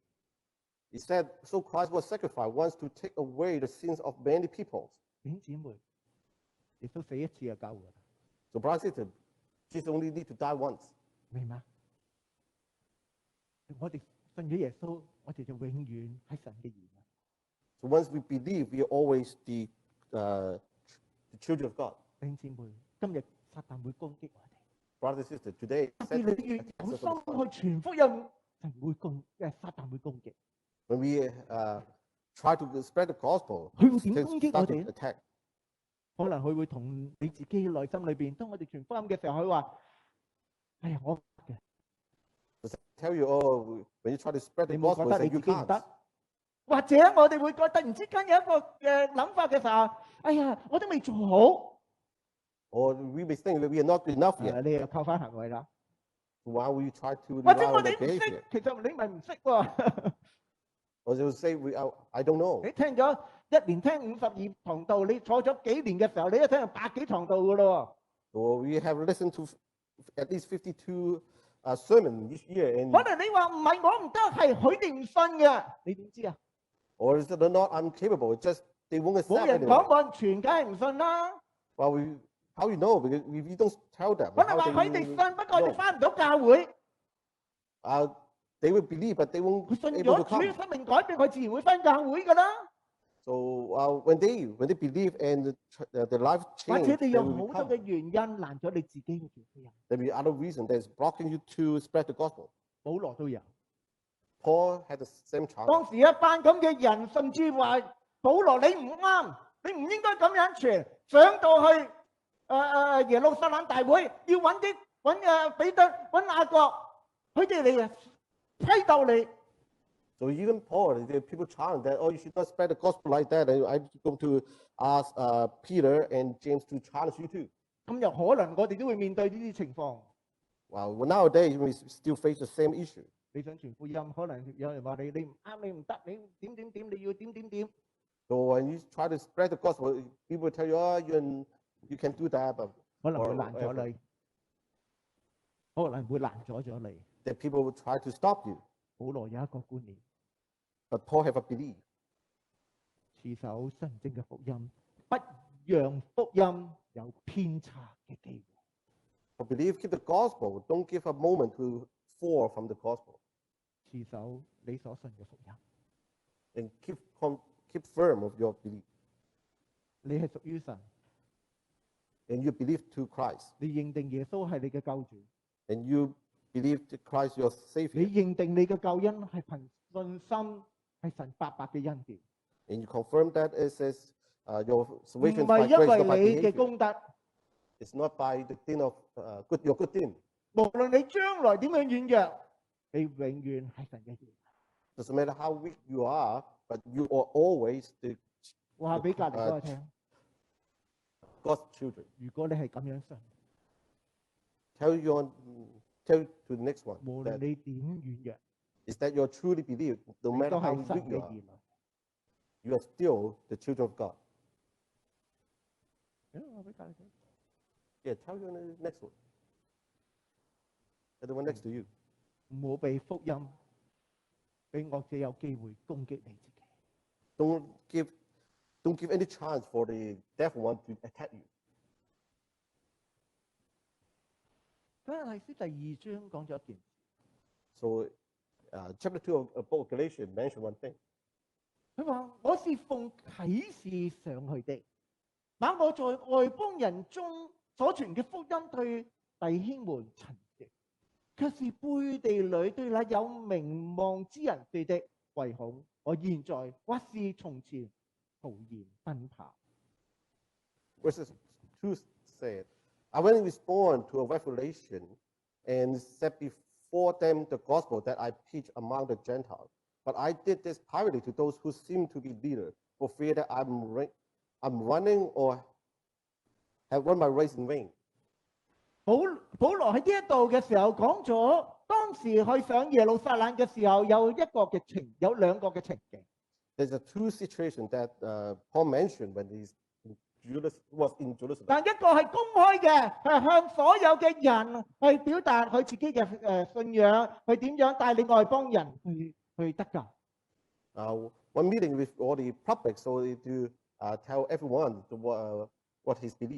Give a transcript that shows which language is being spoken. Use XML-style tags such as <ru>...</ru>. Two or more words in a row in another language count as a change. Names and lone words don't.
<en>he said, "So Christ was sacrificed once to take away the sins of many people."</en> <yue>弟兄姊妹，耶穌死一次就夠㗎啦，</yue> <en>So, brothers and sisters, Jesus only need to die once.</en> <yue>明嗎？我哋信咗耶穌，我哋就永遠喺神嘅兒女。</yue> <en>So once we believe, we are always the children of God.</en> <yue>弟兄姊妹，今日撒旦會攻擊我哋。</yue> <en>Brothers and sisters, today,</en> <yue>特別你越有心去傳福音，撒旦會攻擊。</yue> <en>when we try to spread the gospel,</en> <yue>佢會點</yue> <en>Satan</en> <yue>攻擊我</yue> <en>start</en> <yue>哋</yue> <en>to attack.</en> <yue>可能佢會同你自己內心裏邊，當我哋傳福音嘅時候，佢話：哎呀，我嘅，</yue> <en>Tell you, oh, when you try to spread the</en> <yue>你冇覺</yue> <en>gospel,</en> <yue>得</yue> <en>say</en> <yue>你</yue> <en>you</en> <yue>自己唔</yue> <en>can't.</en> <yue>得？或者我哋會覺得突然之間有一個嘅諗法嘅時候，哎呀，我都未做好，</yue> <en>Or we may think that we are not good enough yet.</en> <yue>你又扣翻行為啦。</yue> <en>Why will you try to</en> <yue>或</yue> <en>rely</en> <yue>者我</yue> <en>on</en> <yue>哋</yue> <en>that</en> <yue>唔識</yue> <en>behavior?，</en> <yue>其實你咪唔識喎。</yue> <en>Or they will say, I don't know.</en> <yue>你聽咗一年聽52堂道，你坐咗幾年嘅時候，你一聽就百幾堂道噶咯。</yue> <en>So we have listened to at least 52 sermons each year,</en> <yue>可</yue> <en>and</en> <yue>能你話唔係我唔得，係佢哋唔信嘅，你點知啊？</yue> <en>or is it they're not uncapable? It's just they won't</en> <yue>冇</yue> <en>accept</en> <yue>人</yue> <en>anyway.</en> <yue>講冇人傳，梗係唔信啦。</yue> <en>Well, how you know? Because we don't tell them.</en> <yue>可能</yue> <en>How</en> <yue>話</yue> <en>they</en> <yue>佢哋</yue> <en>will</en> <yue>信，不過佢哋</yue> <en>know?</en> <yue>翻唔到教會。</yue> <en>They will believe, but they won't</en> <yue>佢信</yue> <en>able</en> <yue>咗</yue> <en>to</en> <yue>主，</yue> <en>come.</en> <yue>生命改變，佢自然會翻教會噶啦。</yue> <en>So when they believe and the life</en> <yue>或</yue> <en>change,</en> <yue>者</yue> <en>they</en> <yue>你有</yue> <en>will</en> <yue>好多</yue> <en>come.</en> <yue>嘅原因攔咗你自己嘅傳福音。</yue> <en>There will be other reason that's blocking you to spread the gospel.</en> <yue>保羅都有。</yue> <en>Paul had the same challenge.</en> <yue>當時一班咁嘅人，甚至話保羅你唔啱，你唔應該咁樣傳。上到去耶路撒冷大會，要揾彼得、揾雅各，佢哋嚟批鬥你。</yue> <en>So even Paul, the people challenge that, oh, you should not spread the gospel like that. And I'm going to ask Peter and James to challenge you too.</en> <yue>咁又可能我哋都會面對呢啲情況。</yue> <en>Well, nowadays we still face the same issue.</en> <yue>你想傳福音，可能有人話你唔啱，你唔得，你點，你要點。</yue> <en>So when you try to spread the gospel, people tell you, oh, you can do that, but</en> <yue>可能會攔咗你，可能會攔咗你。</yue> <en>that people will try to stop you.</en> <yue>保羅有一個觀念，</yue> <en>But Paul have a belief.</en> <yue>持守真正嘅福音，不讓福音有偏差嘅機會。</yue> <en>For believe, keep the gospel. Don't give a moment to fall from the gospel.</en> <yue>持守你所信嘅福音，</yue> <en>And keep firm of your belief.</en> <yue>你係屬於神，</yue> <en>And you believe to Christ.</en> <yue>你認定耶穌係你嘅救主，</yue> <en>And you believe to Christ your</en> <yue>你</yue> <en>Savior.</en> <yue>認定你嘅救恩係憑信心，係神白白嘅恩典，</yue> <en>And you confirm that it says your</en> <yue>唔</yue> <en>salvation is</en> <yue>係</yue> <en>by</en> <yue>因</yue> <en>grace, not by</en> <yue>為你嘅</yue> <en>behavior.</en> <yue>功德。</yue> <en>It's not by the thing of your good thing.</en> <yue>無論你將來點樣軟弱，你永遠係神嘅兒女。</yue> <en>Doesn't matter how weak you are, but you are always the</en> <yue>話俾隔離嗰個聽，</yue> <en>God's children.</en> <yue>如果你係咁樣信，</yue> <en>Tell to the next one</en> <yue>無論</yue> <en>that</en> <yue>你點軟弱，</yue> <en>is that you truly believe, no</en> <yue>你</yue> <en>matter</en> <yue>都</yue> <en>how</en> <yue>係神</yue> <en>weak</en> <yue>嘅</yue> <en>you</en> <yue>兒</yue> <en>are,</en> <yue>女。</yue> <en>you are still the children of God.</en> <yue>話俾隔離聽，</yue> <en>Yeah, tell you the next one. The one next to you.</en> <yue>唔好被福音俾惡者有機會攻擊你自己。</yue> <en>Don't give any chance for the devil one to attack you.</en> <yue>加拉太書第2章講咗一件事。</yue> <en>So, chapter 2 of book of Galatians mentioned one thing.</en> <yue>佢話：我是奉啟示上去的，那我在外邦人中所傳嘅福音對弟兄們陳説，卻是背地裏對那有名望之人說的，唯恐我現在或是從前徒然奔跑。</yue> <en>Verses 2 said, I went in response to a revelation and set before them the gospel that I preach among the Gentiles. But I did this privately to those who seem to be leaders, for fear that I'm running or have run my race in vain.</en> <yue>保羅喺呢一度嘅時候講咗，當時去上耶路撒冷嘅時候有兩個嘅情景。</yue> <en>There's a two situation that Paul mentioned when was in Jerusalem.</en> <yue>但一個係公開嘅，係向所有嘅人去表達佢自己嘅信仰，去點樣帶領外邦人去得救。</yue> <en>One meeting with all the public, so to tell everyone what his belief.</en>